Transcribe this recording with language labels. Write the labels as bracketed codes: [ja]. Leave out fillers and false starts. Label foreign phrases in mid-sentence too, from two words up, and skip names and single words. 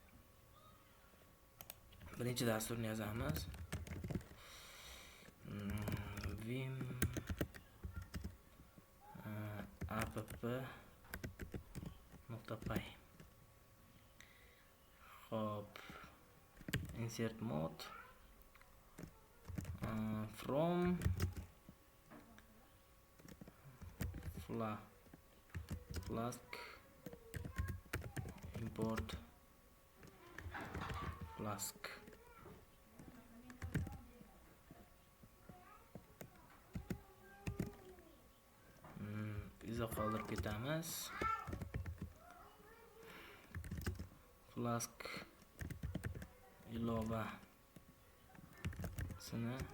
[uz] Birinchi dasturni yozamiz. Vim app.py. Hop, [en] insert mode from flask import flask. [uz] Izoh qoldirib ketamiz. Flask ilova sini